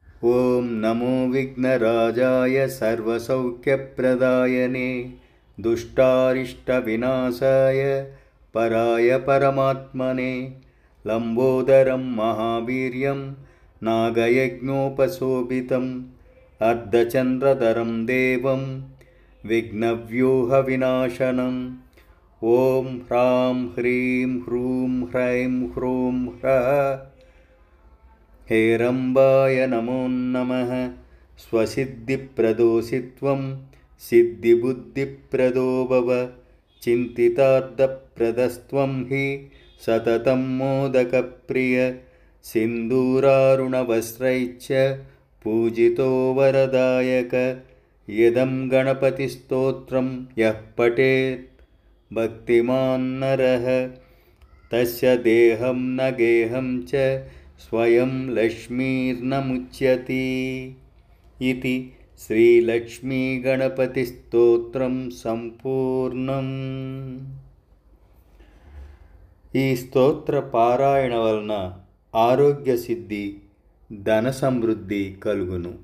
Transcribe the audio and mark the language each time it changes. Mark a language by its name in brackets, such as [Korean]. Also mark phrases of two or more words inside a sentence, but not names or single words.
[Sanskrit] ఓం నమో విఘ్నరాజాయ సర్వసౌఖ్యప్రదాయనే దుష్టారిష్టవినాశాయ పరాయ పరమాత్మనే లంబోదరం మహావీర్యం నాగయజ్ఞోపశోభితం అర్ధచంద్రధరం దేవం విఘ్నవ్యూహవినాశనం ఓం హ్రాం హ్రీం హ్రూం హ్రైం హ్రూం హ్రః हेरम्बाय नमो नमः स्वसिद्धिप्रदोषित्वं सिद्धिबुद्धिप्रदो भव चिन्तितार्थप्रदस्त्वं हि सततं मोदकप्रिय सिन्दूरारुणवस्त्रैश्च पूजितो वरदायक यदं गणपतिस्तोत्रं यः पठेत् भक्तिमान् नरः तस्य देहं न गेहं च स्वयं लक्ष्मीर्नमुच्यते इति శ్రీలక్ష్మీగణపతిస్తోత్రం సంపూర్ణం. [Telugu] ఈ స్తోత్ర పారాయణ వలన ఆరోగ్య సిద్ధి, ధన సమృద్ధి కలుగును.